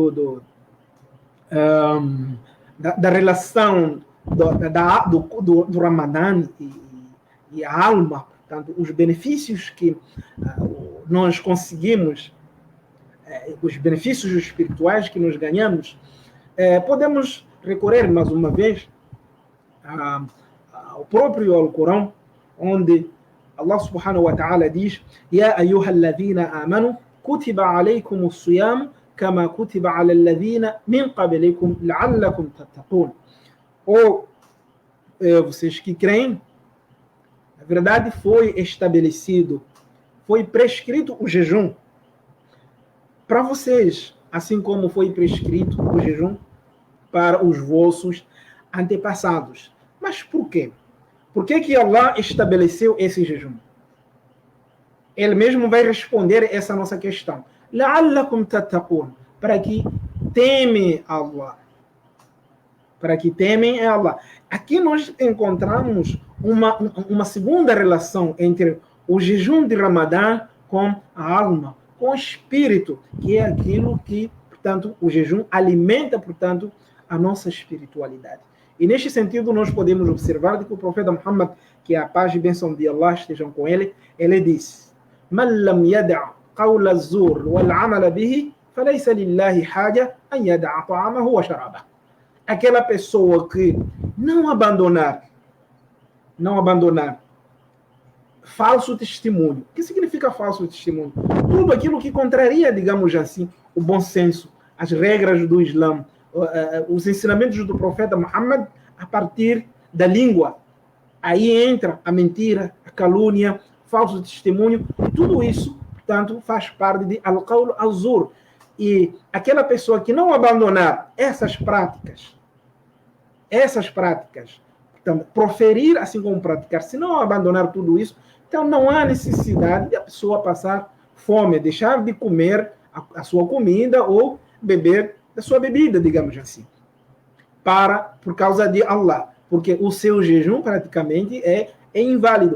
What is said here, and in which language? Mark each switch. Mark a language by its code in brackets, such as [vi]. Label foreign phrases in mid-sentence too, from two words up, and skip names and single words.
[pt] da relação do Ramadã e a alma, portanto, os benefícios que nós conseguimos, os benefícios espirituais que nós ganhamos, podemos recorrer mais uma vez ao próprio Alcorão, onde [ar] Allah سبحانه وتعالى diz: يا أيها الذين آمنوا كتب عليكم الصيام كما كتب على الذين من قبلكم لعلكم تتقون. [pt] Ou vocês que creem, na verdade foi estabelecido foi prescrito o jejum para vocês, assim como foi prescrito o jejum para os vossos antepassados. Mas por quê? Por que Allah estabeleceu esse jejum? Ele mesmo vai responder essa nossa questão. [ar] لَعَلَّكُمْ تَتَّقُونَ, [pt] para que temem Allah. Para que temem a Allah. Aqui nós encontramos uma segunda relação entre o jejum de Ramadã com a alma, com o espírito, que é aquilo que, portanto, o jejum alimenta, portanto, a nossa espiritualidade. E neste sentido nós podemos observar que o profeta Muhammad, que a paz e bênção de Allah estejam com ele, ele disse: [ar] "من لم يدع قول الزور والعمل به فليس لله حاجة أن يدع طعامه وشرابه." [pt] Aquela pessoa que não abandonar falso testemunho. O que significa falso testemunho? Tudo aquilo que contraria, digamos assim, o bom senso, as regras do Islã, os ensinamentos do profeta Muhammad a partir da língua. Aí entra a mentira, a calúnia, falso testemunho, tudo isso, portanto, faz parte de [ar] القول الزور. [pt] E aquela pessoa que não abandonar essas práticas, então, proferir assim como praticar, se não abandonar tudo isso, então não há necessidade de a pessoa passar fome, deixar de comer a sua comida ou beber da sua bebida, digamos assim, por causa de Allah, porque o seu jejum praticamente é inválido.